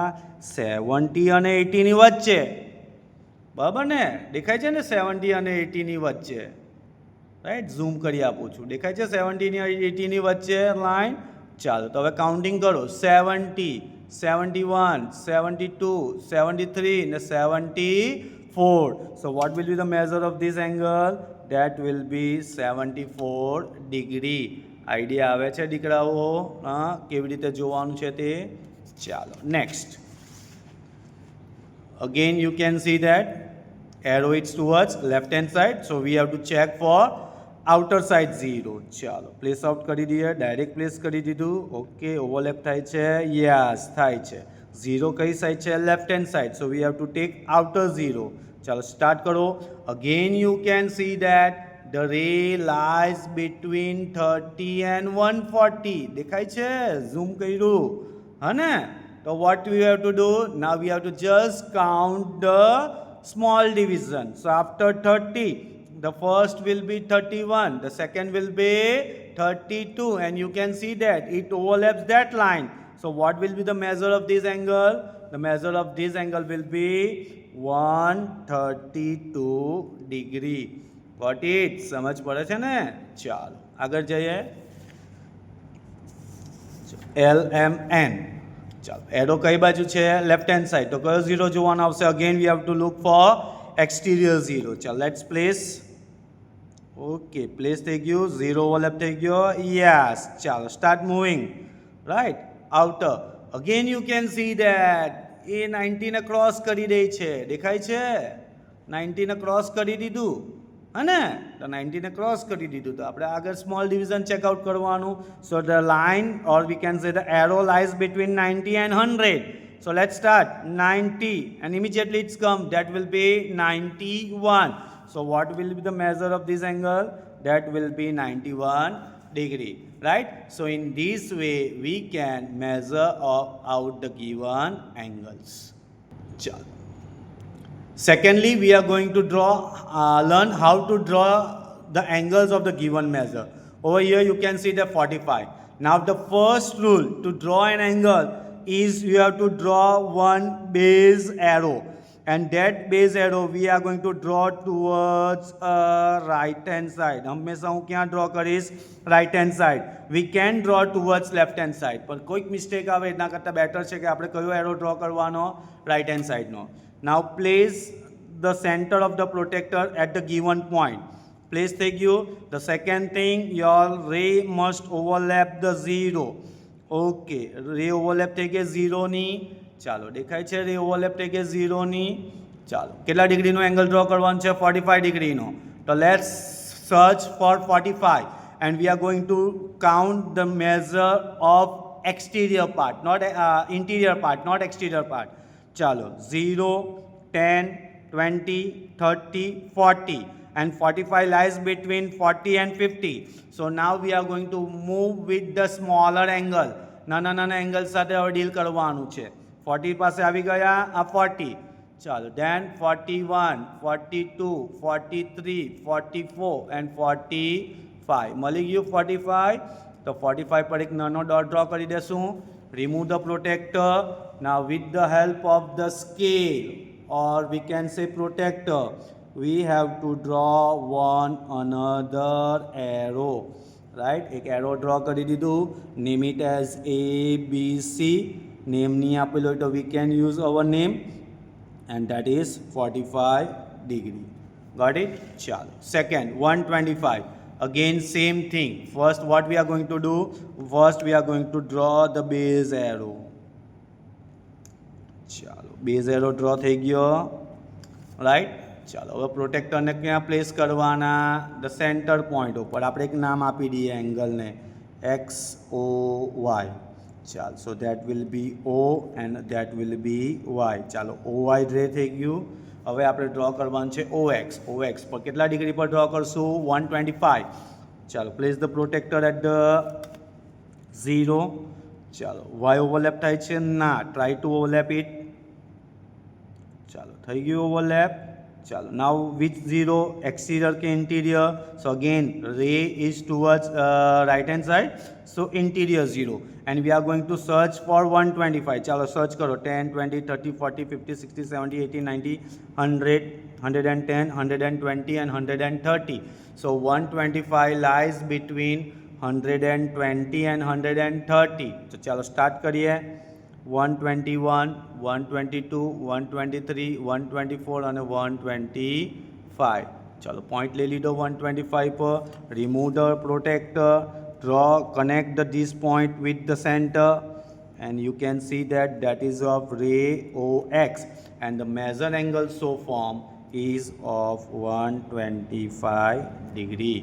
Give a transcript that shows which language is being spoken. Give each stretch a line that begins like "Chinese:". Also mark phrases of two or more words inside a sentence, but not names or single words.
Gujarati: 70 અને 80 ની વચ્ચે. બરાબર ને? દેખાય છે ને 70 અને 80 ની વચ્ચે? રાઈટ, ઝૂમ કરી આપું છું. દેખાય છે 70 અને 80 ની વચ્ચે લાઈન? ચાલો તો હવે કાઉન્ટિંગ કરો. 70, 71, 72, 73 ને 74.
English: So what will be the measure of this angle? That will be 74 degree.
Gujarati: આઈડિયા આવે છે દીકરાઓ? હા, કેવી રીતે જોવાનું છે તે? ચાલો નેક્સ્ટ.
English: Again you can see that arrow is towards left hand side, so we have to check for outer side 0.
Gujarati: ચાલો
English: place out
Gujarati: કરી દઈએ.
English: direct place
Gujarati: કરી દીધું. ઓકે. ઓવરલેપ થાય છે? યસ થાય છે. 0 કઈ સાઈડ છે?
English: left hand side, so we have to take outer 0.
Gujarati: ચાલો સ્ટાર્ટ કરો.
English: Again you can see that the ray lies between 30 and 140.
Gujarati: દેખાય છે? ઝૂમ કર્યું હા ને?
English: So what we have to do? Now we have to just count the small division. So after 30, the first will be 31, the second will be 32, and you can see that it overlaps that line. So what will be the measure of this angle? The measure of this angle will be 132 degree. Got it?
Gujarati: સમજ પડે છે ને? ચાલો આગળ જઈએ. LMN. ચાલો એરો કઈ બાજુ છે?
English: left hand side.
Gujarati: તો કયો 0 જોવાનો આવશે?
English: again we have to look for exterior 0. ચાલો let's place. okay place
Gujarati: થઈ ગયું. 0 ઓવરલેપ થઈ ગયો. યસ.
English: ચાલો start moving. Right. Outer. Again you can see that a 90
Gujarati: ને ક્રોસ કરી દે છે. દેખાય છે? 90 ને ક્રોસ કરી દીધું હા ને? તો 90 ને ક્રોસ કરી દીધું. તો આપણે આગળ
English: small division checkout
Gujarati: કરવાનું.
English: So the line or we can say the arrow lies between 90 and 100. So let's start 90 and immediately it's come. That will be 91. So what will be the measure of this angle? That will be 91 degree. Right? So in this way we can measure out the given angles. Chalo. Secondly, we are going to learn how to draw the angles of the given measure. Over here you can see the 45. Now the first rule to draw an angle is you have to draw one base arrow, and that base arrow we are going to draw towards right hand side.
Gujarati: હંમેશા હું ક્યાં ડ્રો કરીશ?
English: right hand side. We can draw towards left hand side,
Gujarati: પણ કોઈક મિસ્ટેક આવે એના કરતાં બેટર છે કે આપણે કયો એરો ડ્રો કરવાનો?
English: right hand side નો. Now place the center of the protector at the given point.
Gujarati: Place થઈ ગયું.
English: The second thing, your ray must overlap the 0. okay ray overlap
Gujarati: થઈ ગઈ 0 ની. ચાલો દેખાય છે?
English: ray overlap
Gujarati: થઈ ગઈ 0 ની. ચાલો કેટલા ડિગ્રીનો
English: angle draw
Gujarati: કરવાનો છે? 45 ડિગ્રીનો.
English: તો let's search for 45 and we are going to count the measure of exterior part, not interior part, not exterior part. ચાલો 0, 10, 20, 30, 40 and 45 lies between 40 and 50. So now we are going to move with the smaller angle.
Gujarati: નાના એંગલ સાથે હવે ડીલ કરવાનું છે. 40 પાસે આવી ગયા. આ 40.
English: ચાલો then 41, 42, 43, 44 and 45.
Gujarati: મળી ગયું 45. તો 45 પર એક નાનો
English: dot draw
Gujarati: કરી દેશું.
English: Remove the protector. Now with the help of the scale or we can say protector, we have to draw one another arrow.
Gujarati: Right? એક
English: arrow draw
Gujarati: કરી દીધું.
English: Name it as ABC. Name
Gujarati: નહીં આપેલો તો
English: we can use our name and that is 45 degree. Got it? Chalo. Second, 125. Again, same thing. First, what we are going to do? First, we are going to draw the base arrow.
Gujarati: Chalo.
English: Base arrow draw
Gujarati: થઈ ગયો. Right? ચાલો હવે પ્રોટેક્ટરને ક્યાં પ્લેસ કરવાના?
English: the center point
Gujarati: ઉપર. આપણે એક નામ આપી દઈએ એંગલને XOY.
English: ચાલો, so that will be O and that will be Y.
Gujarati: ચાલો, OY ડ્રે થઈ ગયું. હવે આપણે ડ્રો કરવાનું છે OX. OX પર કેટલા ડિગ્રી પર ડ્રો કરશું? 125. ચાલો,
English: place the protector at the 0.
Gujarati: ચાલો, Y ઓવરલેપ થાય છે? ના.
English: try to overlap it.
Gujarati: ચાલો, થઈ ગયું ઓવરલેપ. Chalo.
English: Now which zero, exterior ke interior? So again ray is towards right hand side, so interior 0, and we are going to search for 125.
Gujarati: Chalo, search karo.
English: 10, 20, 30, 40, 50, 60, 70, 80, 90, 100, 110, 120 and 130. So 125 lies between 120 and 130.
Gujarati: So chalo, start kariye. 121, 122, 123, 124 અને 125. ચાલો, પોઈન્ટ લઈ લીધો 125 પર.
English: remove the protector, draw, connect the this point with the center, and you can see that that is of ray OX, and the measure angle so formed is of 125 degree.